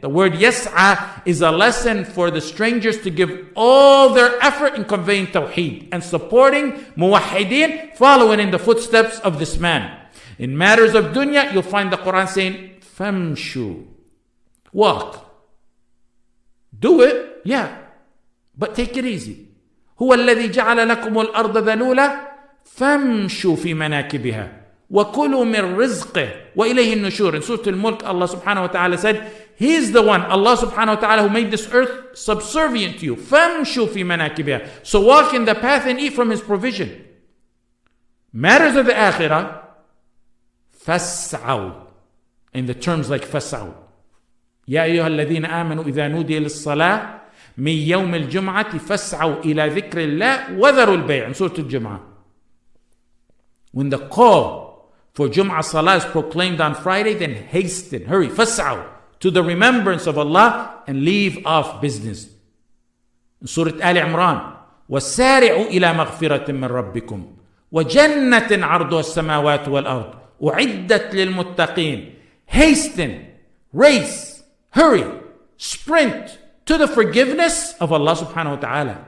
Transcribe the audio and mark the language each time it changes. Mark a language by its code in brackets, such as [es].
[en] The word yas'a is a lesson for the strangers to give all their effort in conveying Tawheed and supporting muwahhideen, following in the footsteps of this man. In matters of dunya, you'll find the Quran saying, famshu, walk. Do it, yeah, but take it easy. [ar] هو الذي جعل لكم الأرض ذلولا فامشوا في مناكبها وَكُلُوا مِن رِزْقِهِ وَإِلَيْهِ النُّشُورِ. [en] In Surah Al-Mulk, Allah subhanahu wa ta'ala said, He is the one, Allah subhanahu wa ta'ala, who made this earth subservient to you. [ar] فَامْشُوا فِي مَنَاكِبِهَا. [en] So walk in the path and eat from His provision. Matters of the akhirah, فَاسْعَوْا. In the terms like فَاسْعَوْا. [ar] يَا أَيُّهَا الَّذِينَ آمَنُوا إِذَا نُودِيَ لِلصَّلَاةِ مِن يَوْمِ الْجُمْعَةِ فَاسْعَوْا إِلَى ذِكْرِ اللَّهِ وَذَرُوا الْبَيْعَ. [en] In Surah Al-Jum'ah. When the call for Jum'ah Salah is proclaimed on Friday, then hasten, hurry, فَاسْعَوْا, to the remembrance of Allah and leave off business. In Surah Al-Imran, [ar] وَسَارِعُوا إِلَى مَغْفِرَةٍ مِّن رَبِّكُمْ وَجَنَّةٍ عَرْضُهَا السَّمَاوَاتُ وَالْأَرْضُ أُعِدَّتْ لِلْمُتَّقِينَ. [en] Hasten, race, hurry, sprint to the forgiveness of Allah subhanahu wa ta'ala.